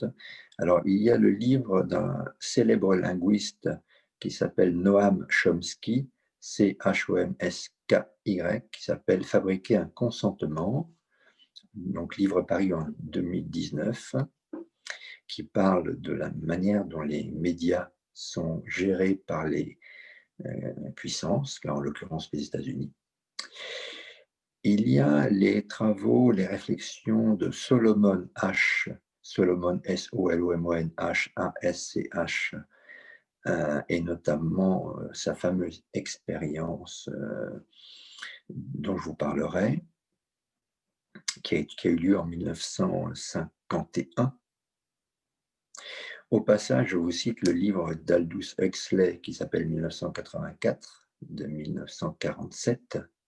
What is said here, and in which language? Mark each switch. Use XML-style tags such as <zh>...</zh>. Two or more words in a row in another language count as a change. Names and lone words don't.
<fr>Alors, il y a le livre d'un célèbre linguiste qui s'appelle Noam Chomsky, Chomsky, qui s'appelle Fabriquer un consentement, donc livre paru en 2019, qui parle de la manière dont les médias sont gérés par les puissances, en l'occurrence les États-Unis. Il y a les travaux, les réflexions de Solomon Asch, Solomon S-O-L-O-M-O-N-H, A-S-C-H, et notamment sa fameuse expérience dont je vous parlerai, qui a eu lieu en 1951. Au passage, je vous cite le livre d'Aldous Huxley qui s'appelle 1984 de 1947.</fr>